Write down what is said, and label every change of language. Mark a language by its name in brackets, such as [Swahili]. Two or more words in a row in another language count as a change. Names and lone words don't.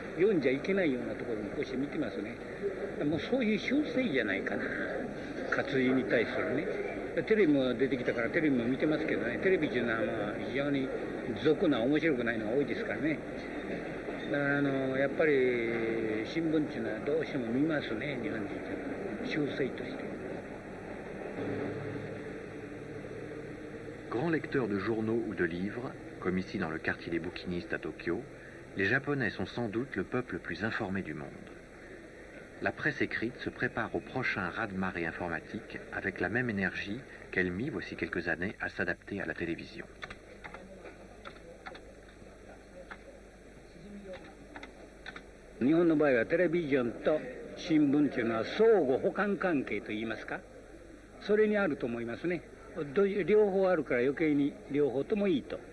[Japanese] 読んじゃいけないようなところにこうして見てますね。もうそういう習性じゃないかな、活字に対するね。テレビも出てきたからテレビも見てますけどね、テレビっていうのは非常に俗な面白くないのが多いですからね。だからやっぱり新聞っていうのはどうしても見ますね、日本人っていうのは習性として。 [French] Grands lecteurs de journaux ou de livres, comme ici dans le quartier des bouquinistes à Tokyo, les Japonais sont sans doute le peuple le plus informé du monde. La presse écrite se prépare au prochain raz-de-marée informatique avec la même énergie qu'elle mit voici quelques années à s'adapter à la télévision. [Japanese] 日本の場合はテレビジョンと新聞というのは相互補完関係といいますか、それにあると思いますね。両方あるから余計に両方ともいいと。